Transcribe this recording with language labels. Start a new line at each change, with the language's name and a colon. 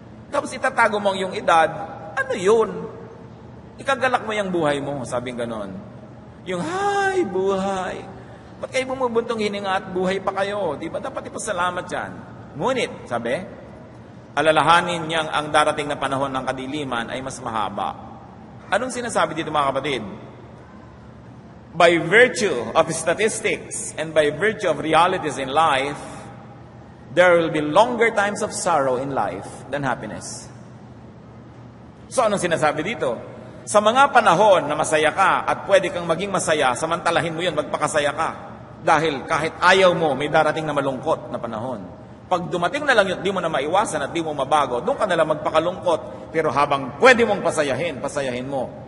Filipino: Tapos itatago mo yung edad, ano yun? Ikagalak mo yung buhay mo, sabing ganon. Yung, hi, buhay. Ba't kayo bumubuntong hininga at buhay pa kayo? Di ba dapat ipasalamat yan? Ngunit, sabi, alalahanin niyang ang darating na panahon ng kadiliman ay mas mahaba. Anong sinasabi dito mga kapatid?
English: By virtue of statistics and by virtue of realities in life, there will be longer times of sorrow in life than happiness.
Filipino: So anong sinasabi dito? Sa mga panahon na masaya ka at pwede kang maging masaya, samantalahin mo yun, magpakasaya ka. Dahil kahit ayaw mo, may darating na malungkot na panahon. Pag dumating na lang yun, di mo na maiwasan at di mo mabago, doon ka na lang magpakalungkot. Pero habang pwede mong pasayahin mo.